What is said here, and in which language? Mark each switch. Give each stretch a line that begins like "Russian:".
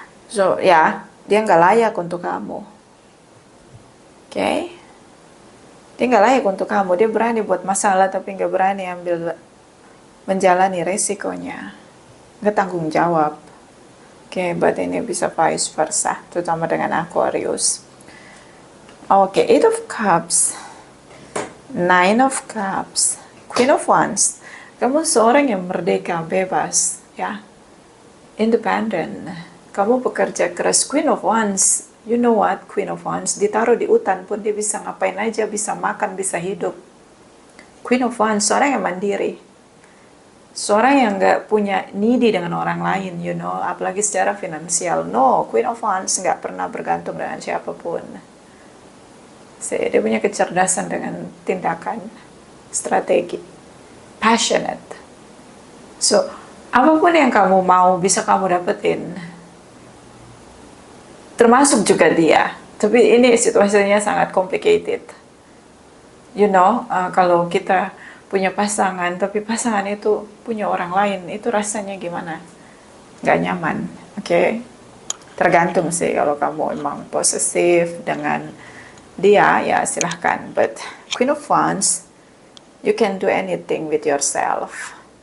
Indonesian: So ya, dia nggak layak untuk kamu. Oke? Dia nggak layak untuk kamu. Dia berani buat masalah tapi nggak berani menjalani resikonya. Nggak tanggung jawab. Oke, but ini bisa vice versa, terutama dengan Aquarius. Oke, Eight of Cups, Nine of Cups, Queen of Wands. Kamu seorang yang merdeka, bebas, ya, independent. Kamu bekerja keras. Queen of Wands,
English: you know what?
Indonesian: Queen of Wands ditaruh di hutan pun dia bisa ngapain aja, bisa makan, bisa hidup. Queen of Wands, seorang yang mandiri, seorang yang nggak punya needy dengan orang lain,
English: you know,
Indonesian: apalagi secara finansial. No, Queen of Wands nggak pernah bergantung dengan siapapun. Dia punya kecerdasan dengan tindakan, strategi, passionate. So, apapun yang kamu mau bisa kamu dapetin. Termasuk juga dia. Tapi ini situasinya sangat complicated.
English: You know,
Indonesian: kalau kita punya pasangan, tapi pasangan itu punya orang lain, itu rasanya gimana? Gak nyaman, oke? Tergantung sih, kalau kamu emang posesif dengan dia, ya silahkan.
English: But Queen of Wands, you can do anything with yourself.